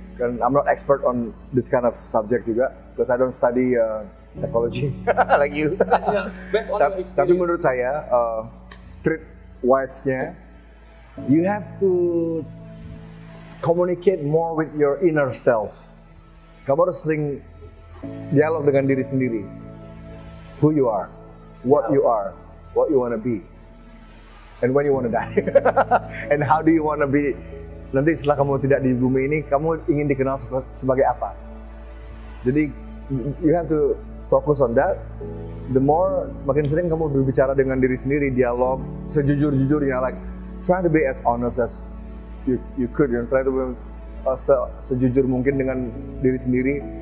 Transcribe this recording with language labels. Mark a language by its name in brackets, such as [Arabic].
[English] Kan I'm not expert on this kind of subject juga, because I don't study psychology like you. Based on your experience. [Indonesian] Tapi menurut saya [English] street wise-nya, you have to communicate more with your inner self. [Indonesian] kamu harus sering dialog dengan diri sendiri. [English] Who you are, what you wanna be, and when you wanna die, and how do you wanna be. [Indonesian] Nanti setelah kamu tidak di bumi ini, kamu ingin dikenal sebagai apa? [English] Jadi you have to focus on that. [Indonesian] The more, makin sering kamu berbicara dengan diri sendiri, dialog sejujur-jujurnya, [English] like try to be [Indonesian] as honest as you could, try to be sejujur mungkin dengan diri sendiri.